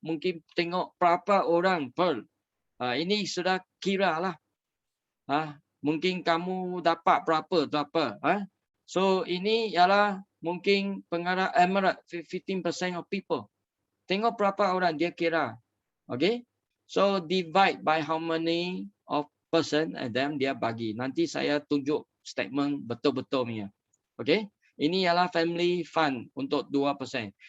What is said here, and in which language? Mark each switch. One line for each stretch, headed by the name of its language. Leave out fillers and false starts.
Malay: Mungkin tengok berapa orang pearl. Ini sudah kira lah. Mungkin kamu dapat berapa. So ini ialah mungkin pengarah emerald 15%
English: of people.
Malay: Tengok berapa orang dia kira. Okay.
English: So divide by how many of person and then
Malay: dia bagi. Nanti saya tunjuk statement betul-betul punya. Okay. Ini ialah family fund untuk 2%.